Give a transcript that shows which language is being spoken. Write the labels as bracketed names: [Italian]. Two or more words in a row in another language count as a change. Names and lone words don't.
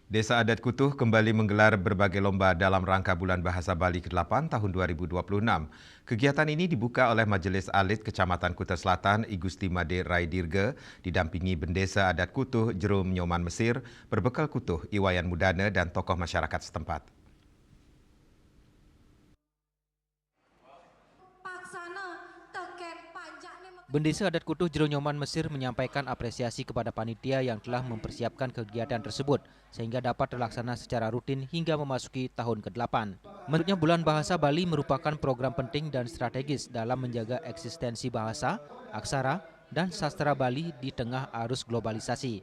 [Indonesian] Desa Adat Kutuh kembali menggelar berbagai lomba dalam rangka Bulan Bahasa Bali ke-8 tahun 2026. Kegiatan ini dibuka oleh Majelis Alit Kecamatan Kuta Selatan I Gusti Made Rai Dirga, didampingi Bendesa Adat Kutuh Jerum Nyoman Mesir, berbekal Kutuh Iwayan Mudana dan tokoh masyarakat setempat. Bendesa Adat Kutuh Jerum Nyoman Mesir menyampaikan apresiasi kepada panitia yang telah mempersiapkan kegiatan tersebut sehingga dapat terlaksana secara rutin hingga memasuki tahun ke-8. Menurutnya Bulan Bahasa Bali merupakan program penting dan strategis dalam menjaga eksistensi bahasa, aksara, dan sastra Bali di tengah arus globalisasi.